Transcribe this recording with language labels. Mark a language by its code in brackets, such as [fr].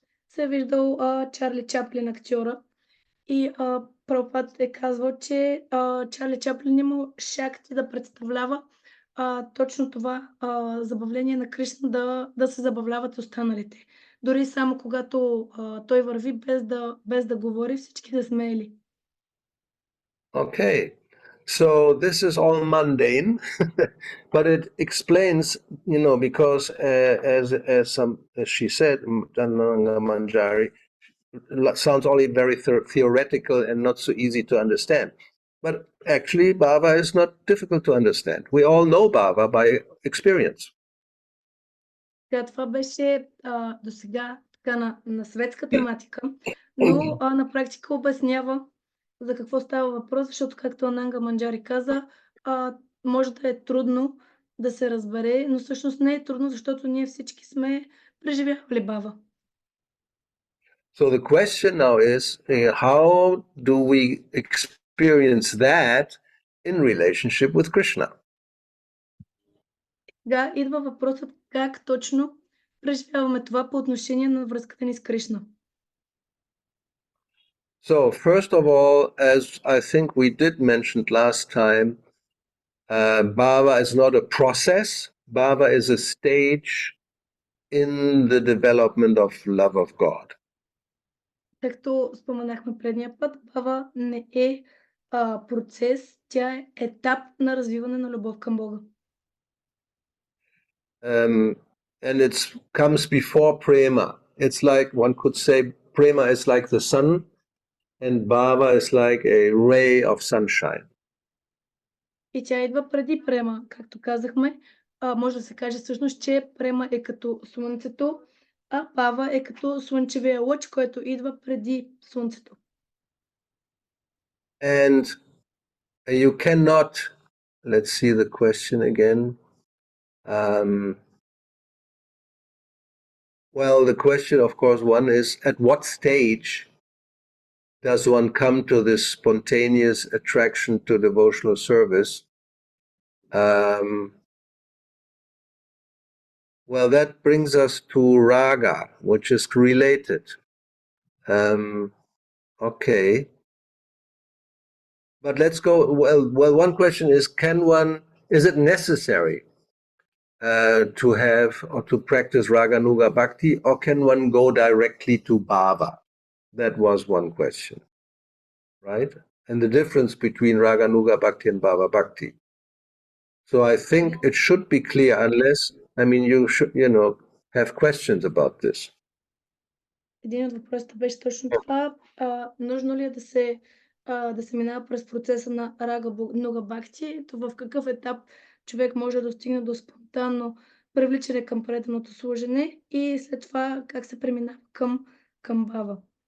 [bg] Се е виждал Чарли Чаплин, актьора. И Прабхупад е казвал, че Чарли Чаплин имал шакти да представлява точно това забавление на Кришна, да се забавляват останалите. Дори само когато той върви без да говори, всички се смеели. [en] Okay, so this is all mundane, but it explains, because as she said, Manjari, sounds only very theoretical and not so easy to understand. But actually, Bhava is not difficult to understand. We all know Bhava by experience. [bg] Това беше до сега така на светска тематика, но на практика обяснява за какво става въпрос, защото както Ананга Манджари каза, може да е трудно да се разбере, но всъщност не е трудно, защото ние всички сме преживявали Бава. [en] So the question now is, how do we experience that in relationship with Krishna? [bg] Сега идва въпросът как точно преживяваме това по отношение на връзката ни с Кришна. [en] So first of all, as I think we did mention last time, Bhava is not a process. Bhava is a stage in the development of love of God. [bg] Както споменахме предния път, Бава не е процес, тя е етап на развиване на любов към Бога. [en] And it comes before prema. It's like, one could say, prema is like the sun, and bhava is like a ray of sunshine. [bg] И тя идва преди према, както казахме. Може да се каже всъщност, че према е като слънцето, а бава е като слънчевия лъч, който идва преди слънцето. [en] And you cannot, let's see the question again. Well, the question, of course, one is, at what stage does one come to this spontaneous attraction to devotional service? Well, that brings us to raga, which is related. Okay. But let's go, well, one question is, is it necessary to have or to practice Ragānuga Bhakti, or can one go directly to Bhava? That was one question, right? And the difference between Ragānuga Bhakti and Bhava Bhakti. So I think it should be clear, unless, you should, have questions about this. [bg] Един от въпросите беше точно това. Нужно ли е да се минава през процеса на Рагānuga Бхакти? В какъв етап човек може да достигне до спонтанно привличане към преданото служене и след това как се преминава към Бава?